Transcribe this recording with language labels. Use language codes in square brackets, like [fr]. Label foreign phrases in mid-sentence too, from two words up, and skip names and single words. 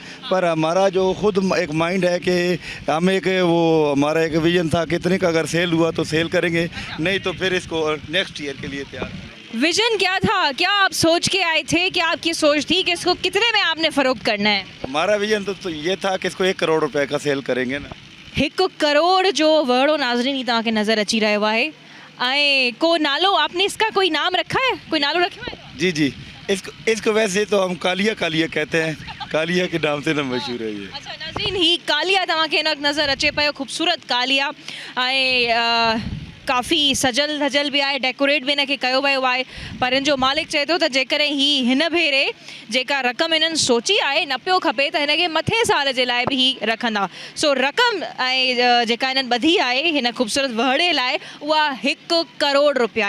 [ur] پر ہمارا جو خود ایک مائنڈ ہے کہ ہمیں ایک وہ ہمارا ایک وژن تھا کہ اتنے کا اگر سیل ہوا تو سیل کریں گے، نہیں تو پھر اس کو [en] next year [ur] کے لیے تیار. وژن کیا تھا، کیا آپ سوچ کے آئے تھے، کیا آپ کی سوچ تھی کہ اس کو کتنے میں آپ نے فروخت کرنا ہے? ہمارا وژن تو یہ تھا کہ اس کو 1 کروڑ روپے کا سیل کریں گے نا. [sd] 1 करोड़ जो वहड़ो नाज़रीन ही तव्हांखे नज़र अची रहियो आहे ऐं को नालो [ur] آپ نے اس کا کوئی نام رکھا ہے, [sd] कोई नालो रखियो है? [ur] جی جی، اس کو ویسے تو ہم کالیا کالیا کہتے ہیں، کالیا کے نام سے نا مشہور ہے یہ. [sd] अच्छा नाज़रीन, ही कालिया तव्हांखे हिन वक़्तु नज़र अचे पियो, ख़ूबसूरत कालिया ऐं काफ़ी सजल धजल भी आहे, डेकोरेट भी इनखे कयो वियो आहे। पर इन जो मालिक चए थो त जेकॾहिं ही हिन भेरे जेका रक़म इन्हनि सोची आहे न पियो खपे त हिनखे मथे साल जे लाइ बि ही रखंदा। सो रक़म ऐं जेका इन्हनि ॿधी आहे हिन ख़ूबसूरत वहड़े लाइ उहा 1 करोड़ रुपया आहे।